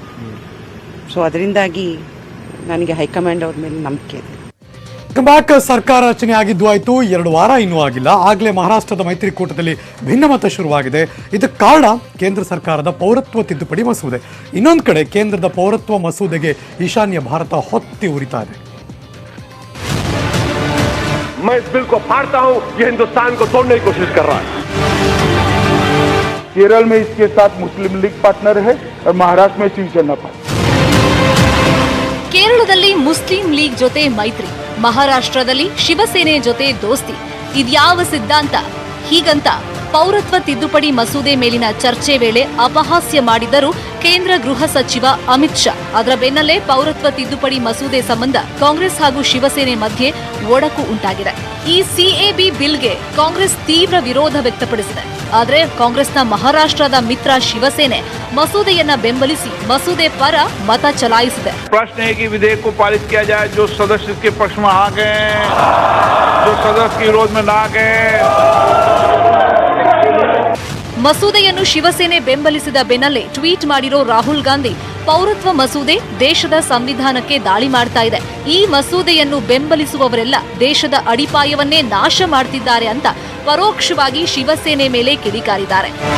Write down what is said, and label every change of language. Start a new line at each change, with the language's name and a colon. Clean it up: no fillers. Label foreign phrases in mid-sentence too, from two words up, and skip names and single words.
Kannada: ಸೊ ಅದರಿಂದಾಗಿ ನನಗೆ ಹೈಕಮಾಂಡ್ ಅವ್ರ ಮೇಲೆ ನಂಬಿಕೆ ಇದೆ. ಬ್ಯಾಕ್ ಸರ್ಕಾರ ರಚನೆ ಆಗಿದ್ದು ಆಯಿತು, 2 ವಾರ ಇನ್ನೂ ಆಗಿಲ್ಲ. ಆಗಲೇ ಮಹಾರಾಷ್ಟ್ರದ ಮೈತ್ರಿಕೂಟದಲ್ಲಿ ಭಿನ್ನಮತ ಶುರುವಾಗಿದೆ. ಇದಕ್ಕೆ ಕಾರಣ ಕೇಂದ್ರ ಸರ್ಕಾರದ ಪೌರತ್ವ ತಿದ್ದುಪಡಿ ಮಸೂದೆ. ಇನ್ನೊಂದು ಕಡೆ ಕೇಂದ್ರದ ಪೌರತ್ವ ಮಸೂದೆಗೆ ಈಶಾನ್ಯ ಭಾರತ ಹೊತ್ತಿ ಉರಿತಾ ಇದೆ.
Hindi: मैं इस बिल को फाड़ता हूं, ये हिंदुस्तान को तोड़ने की कोशिश कर रहा है. केरल में इसके साथ मुस्लिम लीग पार्टनर है और महाराष्ट्र में शिवसेना पार्टनर.
Kannada: ಕೇರಳದಲ್ಲಿ ಮುಸ್ಲಿಂ ಲೀಗ್ ಜೊತೆ ಮೈತ್ರಿ, ಮಹಾರಾಷ್ಟ್ರದಲ್ಲಿ ಶಿವಸೇನೆ ಜೊತೆ ದೋಸ್ತಿ. ಇದ್ಯಾವ ಸಿದ್ಧಾಂತ? ಹೀಗಂತ ಪೌರತ್ವ ತಿದ್ದುಪಡಿ ಮಸೂದೆ ಮೇಲಿನ ಚರ್ಚೆ ವೇಳೆ ಅಪಹಾಸ್ಯ ಮಾಡಿದ್ದರು ಕೇಂದ್ರ ಗೃಹ ಸಚಿವ ಅಮಿತ್ ಶಾ. ಅದರ ಬೆನ್ನಲ್ಲೇ ಪೌರತ್ವ ತಿದ್ದುಪಡಿ ಮಸೂದೆ ಸಂಬಂಧ ಕಾಂಗ್ರೆಸ್ ಹಾಗೂ ಶಿವಸೇನೆ ಮಧ್ಯೆ ಒಡಕು ಉಂಟಾಗಿದೆ. ಈ CAB ಬಿಲ್ಗೆ ಕಾಂಗ್ರೆಸ್ ತೀವ್ರ ವಿರೋಧ ವ್ಯಕ್ತಪಡಿಸಿದೆ. ಆದರೆ ಕಾಂಗ್ರೆಸ್ನ ಮಹಾರಾಷ್ಟ್ರದ ಮಿತ್ರ ಶಿವಸೇನೆ ಮಸೂದೆಯನ್ನ ಬೆಂಬಲಿಸಿ ಮಸೂದೆ ಪರ ಮತ ಚಲಾಯಿಸಿದೆ.
Hindi: प्रश्न है कि विधेयक को पारित किया जाए, जो सदस्य इसके पक्ष में आ गए, जो सदस्य के विरोध में ना गए.
Kannada: ಮಸೂದೆಯನ್ನು ಶಿವಸೇನೆ ಬೆಂಬಲಿಸಿದ ಬೆನ್ನಲ್ಲೇ ಟ್ವೀಟ್ ಮಾಡಿರೋ ರಾಹುಲ್ ಗಾಂಧಿ, ಪೌರತ್ವ ಮಸೂದೆ ದೇಶದ ಸಂವಿಧಾನಕ್ಕೆ ದಾಳಿ ಮಾಡ್ತಾ ಇದೆ. ಈ ಮಸೂದೆಯನ್ನು ಬೆಂಬಲಿಸುವವರೆಲ್ಲ ದೇಶದ ಅಡಿಪಾಯವನ್ನೇ ನಾಶ ಮಾಡ್ತಿದ್ದಾರೆ ಅಂತ ಪರೋಕ್ಷವಾಗಿ ಶಿವಸೇನೆ ಮೇಲೆ ಕಿಡಿಕಾರಿದ್ದಾರೆ.